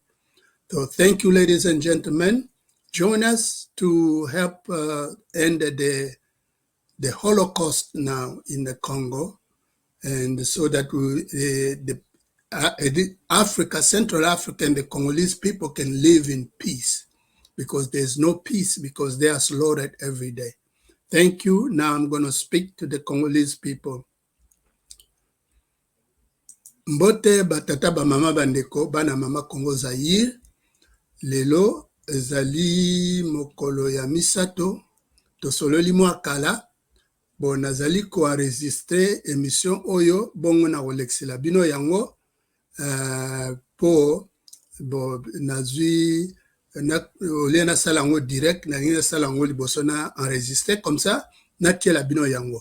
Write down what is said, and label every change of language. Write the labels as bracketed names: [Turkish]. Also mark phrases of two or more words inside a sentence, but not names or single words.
[English] So thank you, ladies and gentlemen. Join us to help end the Holocaust now in the Congo, and so that Africa, Central Africa, and the Congolese people can live in peace, because there's no peace because they are slaughtered every day. Thank you. Now I'm going to speak to the Congolese people. [Lingala] Mbote batata ba mama bandeko bana mama Congo Zaire. Lelo ezali mokolo ya misato. Tosololi mwa kala. Bon nazali ko [French] enregistrer émission [Lingala] oyo bongo na kolexela bino yango po bo nazwi na olena sala ngo direct na ngi sala ngo liboso na enregistrer [French] comme ça [Lingala] na tiela bino yango.